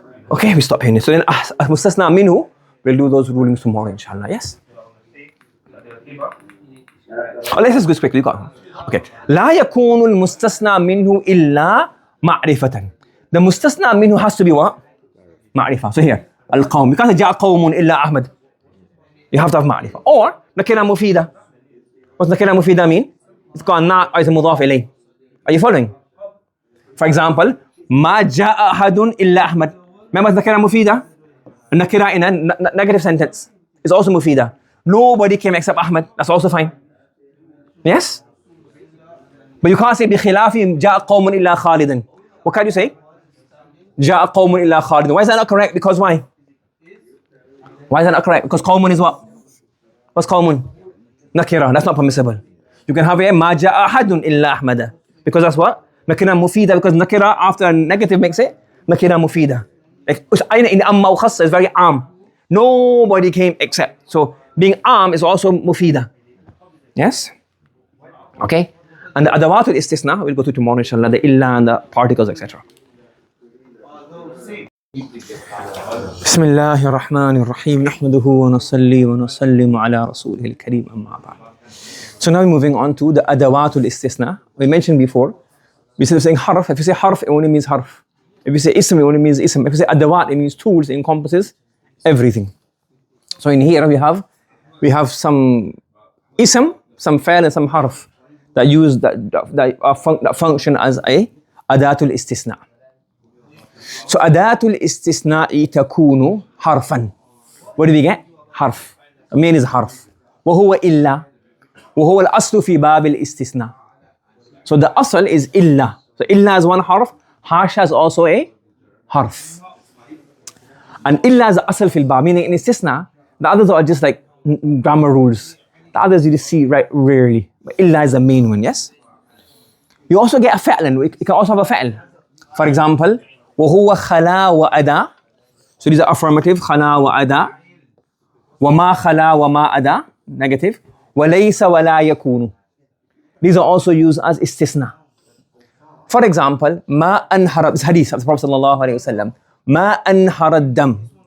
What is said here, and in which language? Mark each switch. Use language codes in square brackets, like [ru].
[en] Okay, we stop here. So then, mustasna minhu, we'll do those rulings tomorrow, inshallah. Yes? Let's just go quickly. You got it. Okay. [ar] لا يكون المستثنى منه إلا معرفة. [en] The mustasna minhu has to be what? Ma'rifah. So here, al-qawm. You can't say [ar] ja'a qawmun illa Ahmad. [en] You have to have ma'rifah. Or, nakira mufida. What's nakira mufida mean? It's called na' or it's a mudaf ilay. Are you following? For example, [ar] ما جاء أحد إلا أحمد. [en] Remember nakira mufida? Nakira in a negative sentence. It's also mufida. Nobody came except Ahmad. That's also fine. Yes? But you can't say [ar] بخلاف جاء قوم إلا خالدا. [en] What can you say? [ar] جاء قوم إلا خالدا. [en] Why is that not correct? Because why? Why is that not correct? Because qawmun is what? What's qawmun? Nakira. That's not permissible. You can have a [ar] ما جاء أحد إلا أحمد. [en] Because that's what? Nakira mufida. Because nakira after a negative makes it nakira mufida. In amma wa khassa is very am. Nobody came except. So being am is also mufida. Yes? Okay? And the adawatul istisna, we'll go to tomorrow inshallah, the illa and the particles, etc. [ar] بسم الله الرحمن الرحيم نحمده ونصلي ونسلم على رسوله الكريم أما بعد. [en] So now we're moving on to the adawatul istisna. We mentioned before, we said saying harf. If you say harf, it only means harf. If you say ism, it only means ism. If you say adawat, it means tools. It encompasses everything. So in here we have some ism, some fa'il, and some harf that use that function as a adatul istisna. So adatul istisna'i takunu harfan. What do we get? Harf. The main is harf. [ar] وهو إلا. وهو الأصل في باب الاستثناء. [en] So the asl is illa. So illa is one harf. Hasha is also a harf. And illa is the asl fil bab, meaning in istisna, the others are just like grammar rules. The others you just see right rarely. But illa is the main one, yes? You also get a fa'lan. You can also have a fa'l. For example, [ar] وهو خلا وأدا. [en] So these are affirmative. [ar] خلا وأدا. وما خلا وما أدا. [en] Negative. [ar] وليس ولا يكون. [en] These are also used as istisna. For example, [ar] ما أنهر, [en] this hadith of the Prophet sallallahu alaihi wasallam. [ar] ما أنهر الدم.